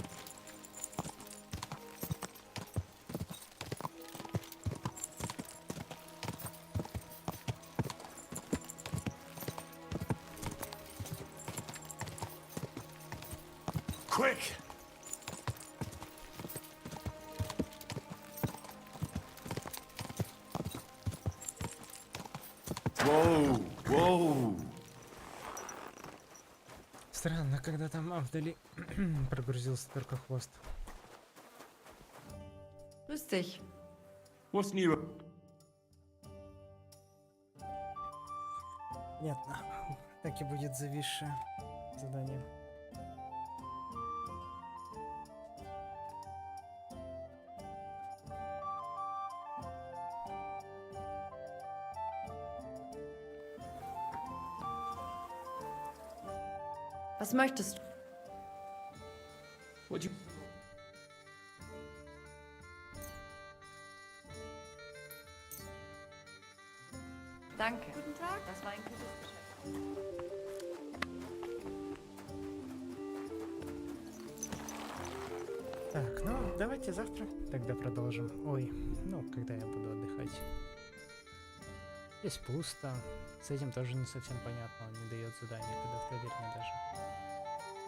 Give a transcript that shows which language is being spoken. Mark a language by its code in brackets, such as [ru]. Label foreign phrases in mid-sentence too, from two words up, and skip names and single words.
[en] Quick! Whoa, whoa. [ru] Странно, когда там вдали прогрузился только хвост. [de] Lustig. [en] What's new? [ru] Понятно. Так и будет зависшая задание. [de] Was möchtest du? [en] Would you? [de] Danke. Guten Tag. Das war ein gutes Geschäft. [ru] Так, ну, давайте завтра тогда продолжим. Ой, ну, когда я буду отдыхать. Здесь пусто. С этим тоже не совсем понятно, он не дает задания, когда в таверне даже.